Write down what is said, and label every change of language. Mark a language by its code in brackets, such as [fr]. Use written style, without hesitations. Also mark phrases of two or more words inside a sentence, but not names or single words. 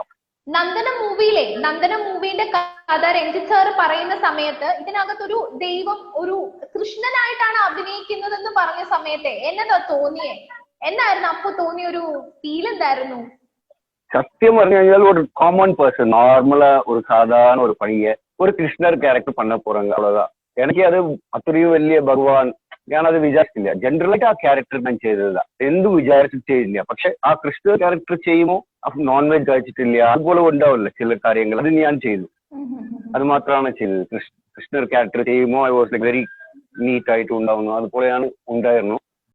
[ml] നന്ദനം മൂവിന്റെ കഥ രഞ്ജിത്ത് സാർ പറയുന്ന സമയത്ത് ഇതിനകത്തൊരു ദൈവം ഒരു കൃഷ്ണനായിട്ടാണ് അഭിനയിക്കുന്നതെന്ന് പറഞ്ഞ സമയത്ത് എന്നതാ തോന്നിയേ? എന്നായിരുന്നു അപ്പൊ തോന്നിയ ഒരു ഫീൽ? എന്തായിരുന്നു? സത്യം പറഞ്ഞു കഴിഞ്ഞാൽ ഒരു [en] common person [ta] நார்மலா ஒரு சாதாரண ஒரு பையன் ஒரு கிருஷ்ணர் கேரக்டர் பண்ண போறாங்க, அவ்வளவுதான். [ml] എനിക്ക് അത് അത്രയും വലിയ ഭഗവാൻ ഞാനത് വിചാരിച്ചില്ല. ജനറലായിട്ട് ആ ക്യാരക്ടർ ഞാൻ ചെയ്തതാ, എന്ത് വിചാരിച്ചിട്ട് ചെയ്തില്ല. പക്ഷെ ആ കൃഷ്ണ ക്യാരക്ടർ ചെയ്യുമ്പോൾ [en] non veg [ml] കഴിച്ചിട്ടില്ല, അതുപോലെ ഉണ്ടാവില്ല ചില കാര്യങ്ങൾ, അത് ഞാൻ ചെയ്തു. അത് മാത്രമാണ് ചെയ്തത്. കൃഷ്ണർ ക്യാരക്ടർ ചെയ്യുമ്പോൾ [en] I was very neat [ml] ആയിട്ട് ഉണ്ടാവുന്നു, അതുപോലെയാണ് ഉണ്ടായിരുന്നു.